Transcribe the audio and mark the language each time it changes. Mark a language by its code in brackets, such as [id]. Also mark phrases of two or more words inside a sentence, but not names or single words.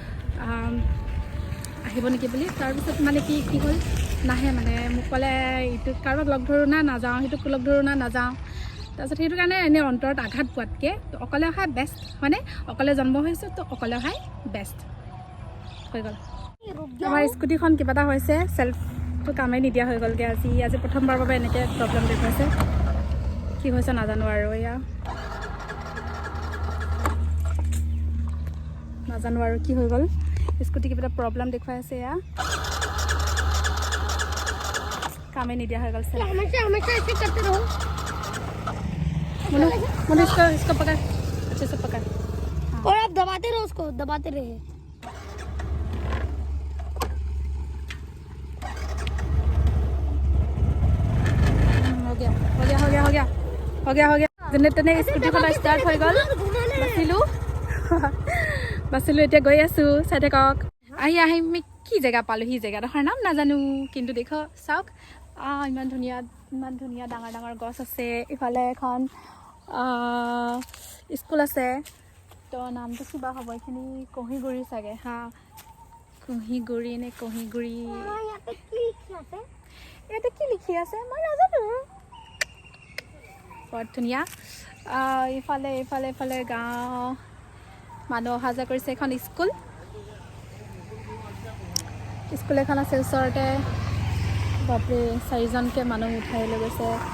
[as] আহিব নেকি বুলি তাৰপিছত মানে কি হ'ল নাহে মানে মোক ক'লে ইটো কাৰোবাক লগ ধৰোঁ না নাযাওঁ সিটোক লগ ধৰোঁ না নাযাওঁ তাৰপিছত সেইটো কাৰণে এনেই অন্তৰত আঘাত পোৱাতকৈ অকলে অহাই বেষ্ট হয়নে অকলে জন্ম হৈছোঁ তো অকলে অহাই বেষ্ট হৈ গ'ল আমাৰ স্কুটিখন কিবা এটা হৈছে চেল্ফটো কামেই নিদিয়া হৈ গ'লগৈ আজি প্ৰথমবাৰৰ বাবে এনেকৈ প্ৰব্লেম দেখুৱাইছে কি হৈছে নাজানো আৰু এয়া নাজানো আৰু কি হৈ গ'ল স্কুটি কিবা এটা প্ৰব্লেম দেখুৱাই আছে এয়া কামেই নিদিয়া হৈ গ'ল [hi] मोनू मोनू इसको पकड़ अच्छे से पकड़ और आप दबाते रहो उसको दबाते रहे हो गया हो गया हो गया हो गया हो गया हो गया [as] যেনে তেনে স্কুটিখন ষ্টাৰ্ট হৈ গ'ল বাচিলোঁ এতিয়া গৈ আছোঁ চাই থাকক আহি আমি কি জেগা পালোঁ সি জেগাডোখৰ নাম নাজানো কিন্তু দেখ চাওক ইমান ধুনীয়া ডাঙৰ ডাঙৰ গছ আছে ইফালে এখন স্কুল আছে তো নামটো কিবা হ'ব এইখিনি কহিগুৰি চাগে হা কহিগুৰি নে কহিগুৰি ইয়াতে কি লিখি আছে মই নাজানো বৰ ধুনীয়া ইফালে ইফালে ইফালে গাঁও মানুহ অহা যোৱা কৰিছে এখন স্কুল এখন আছে ওচৰতে বাপৰে 4জনকৈ মানুহ উঠাই লৈ গৈছে